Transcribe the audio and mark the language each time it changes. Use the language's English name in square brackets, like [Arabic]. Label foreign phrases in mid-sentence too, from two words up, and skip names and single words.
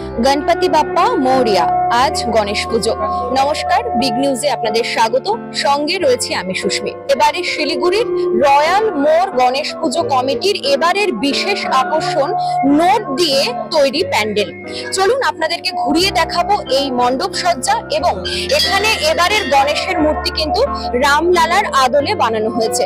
[Marathi] गणपति बाप्पा मोरिया [Bangla] আজ গণেশ পুজো। नमस्कार, बिग निউজে আপনাদের স্বাগত। সঙ্গে রয়েছে আমি সুস্মি। এবারে শিলিগুড়ির রয়্যাল মোর গণেশ পুজো কমিটির এবারের বিশেষ আকর্ষণ নোট দিয়ে তৈরি প্যান্ডেল। চলুন আপনাদেরকে ঘুরিয়ে দেখাবো এই মণ্ডপ সজ্জা এবং এখানে এবারের গণেশের মূর্তি কিন্তু রামলালার আদলে বানানো হয়েছে।